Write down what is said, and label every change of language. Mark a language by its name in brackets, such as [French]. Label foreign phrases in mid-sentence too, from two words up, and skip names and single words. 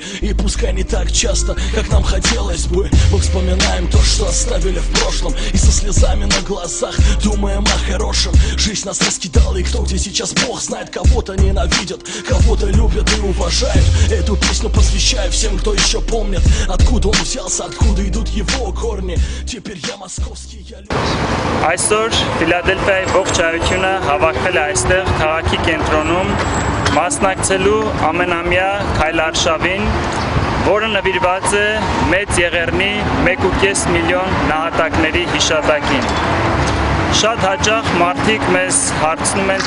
[Russian] И пускай не так часто, как нам хотелось бы, мы вспоминаем то, что оставили в прошлом, и со слезами на глазах думаем о хорошем. Жизнь нас раскидала, и кто где сейчас, Бог знает. Кого-то ненавидят, кого-то любят и уважают. Эту песню посвящаю всем, кто еще помнит, откуда он взялся, откуда идут его корни. Теперь я московский, я люблю. [Armenian] Այսօր Ֆիլադելֆիայի ողջ հայությունը հավաքվել է այստեղ քաղաքի կենտրոնում մասնակցելու ամենամյա քայլարշավին, որը նվիրված է մեծ եղեռնի 1.5 միլիոն նահատակների հիշատակին։ Շատ հաճախ մարդիկ մեզ հարցնում են,